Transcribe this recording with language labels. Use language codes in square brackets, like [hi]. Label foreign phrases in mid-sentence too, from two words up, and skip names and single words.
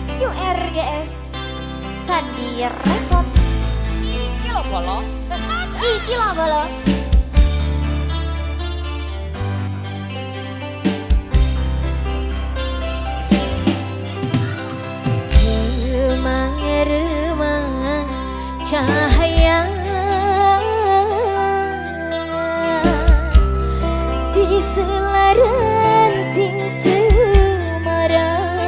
[jv] RGS Sandi Record. Iki lho bolo. Iki lah bolo. [id] Remang-remang cahaya di selaranting cemara,